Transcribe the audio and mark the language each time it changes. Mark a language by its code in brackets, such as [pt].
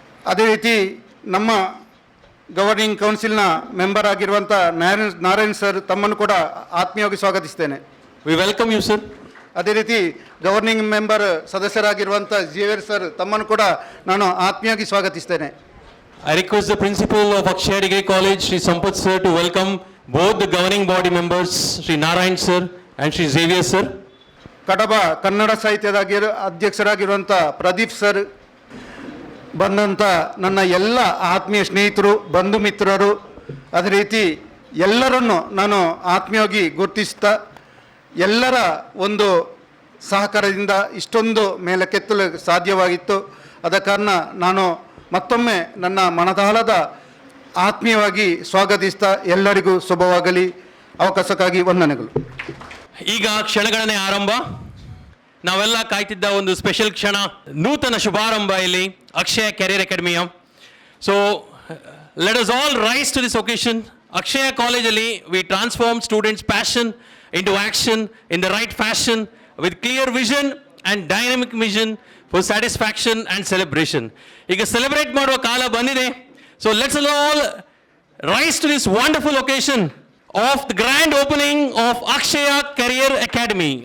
[kn] ಅದೇ ರೀತಿ ನಮ್ಮ ಗವರ್ನಿಂಗ್ ಕೌನ್ಸಿಲ್ನ ಮೆಂಬರ್ ಆಗಿರುವಂಥ ನಾರಾಯಣ್ ಸರ್ ತಮ್ಮನ್ನು ಕೂಡ ಆತ್ಮೀಯವಾಗಿ ಸ್ವಾಗತಿಸ್ತೇನೆ. [en] We welcome you sir. [kn] ಅದೇ ರೀತಿ ಗವರ್ನಿಂಗ್ ಮೆಂಬರ್ ಸದಸ್ಯರಾಗಿರುವಂಥ ಜೇವಿಯರ್ ಸರ್ ತಮ್ಮನ್ನು ಕೂಡ ನಾನು ಆತ್ಮೀಯವಾಗಿ ಸ್ವಾಗತಿಸ್ತೇನೆ. [en] I request the principal of Akshaya Degree College, Sri Sampath sir, to welcome both the governing body members, Sri Narayan sir and Sri Xavier sir. [kn] ಕಡಬ ಕನ್ನಡ ಸಾಹಿತ್ಯದ ಅಧ್ಯಕ್ಷರಾಗಿರುವಂಥ Pradeep sir, ಬಂದಂಥ ನನ್ನ ಎಲ್ಲ ಆತ್ಮೀಯ ಸ್ನೇಹಿತರು, ಬಂಧು ಮಿತ್ರರು, ಅದೇ ರೀತಿ ಎಲ್ಲರನ್ನು ನಾನು ಆತ್ಮೀಯವಾಗಿ ಗುರುತಿಸ್ತಾ, ಎಲ್ಲರ ಒಂದು ಸಹಕಾರದಿಂದ ಇಷ್ಟೊಂದು ಮೇಲಕ್ಕೆತ್ತಲು ಸಾಧ್ಯವಾಗಿತ್ತು. ಆದ ಕಾರಣ ನಾನು ಮತ್ತೊಮ್ಮೆ ನನ್ನ ಮನದಾಳದ ಆತ್ಮೀಯವಾಗಿ ಸ್ವಾಗತಿಸ್ತಾ ಎಲ್ಲರಿಗೂ ಶುಭವಾಗಲಿ. ಅವಕಾಶಕ್ಕಾಗಿ ವಂದನೆಗಳು. ಈಗ ಕ್ಷಣಗಣನೆ ಆರಂಭ. ನಾವೆಲ್ಲ ಕಾಯ್ತಿದ್ದ ಒಂದು ಸ್ಪೆಷಲ್ ಕ್ಷಣ, ನೂತನ ಶುಭಾರಂಭ ಇಲ್ಲಿ ಅಕ್ಷಯ ಕೆರಿಯರ್ ಅಕಾಡೆಮಿಯ. [en] So let us all rise to this occasion. [kn] ಅಕ್ಷಯ ಕಾಲೇಜಲ್ಲಿ [en] We transform students passion into action in the right fashion with clear vision and dynamic vision for satisfaction and celebration. [kn] ಈಗ ಸೆಲೆಬ್ರೇಟ್ ಮಾಡುವ ಕಾಲ ಬಂದಿದೆ. [en] So let's all rise to this wonderful occasion of the grand opening of Akshaya Career Academy.